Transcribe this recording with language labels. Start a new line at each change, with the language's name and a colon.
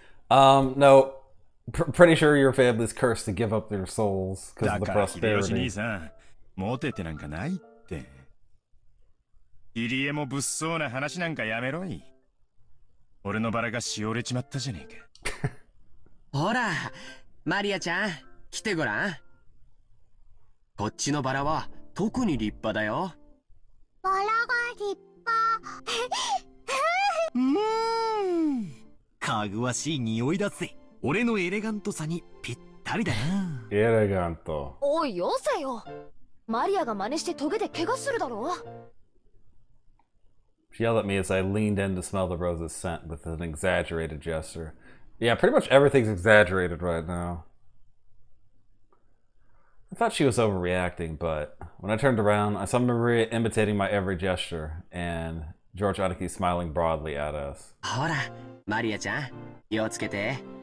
English: No. Pretty sure your family's cursed to give up their souls because of the
Japanese: だから秀吉
English: prosperity.
Japanese: 兄さん、モテてなんかないって。入江も物騒な話なんかやめろい。俺のバラがしおれちまったじゃねえか。ほら、マリアちゃん、来てごらん。こっちのバラは特に立派だよ。バラが立派。かぐわしい匂いだぜ。俺のエレガントさにぴったりだな。エレガント。おいよせよ。マリアが真似してトゲで怪我するだろ。
English: She yelled at me as I leaned in to smell the rose's scent with an exaggerated gesture. Yeah, pretty much everything's exaggerated right now. I thought she was overreacting, but when I turned around, I saw Maria imitating my every gesture, and George Aniki smiling broadly at us.
Japanese: ほら、マリアちゃん、気をつけて。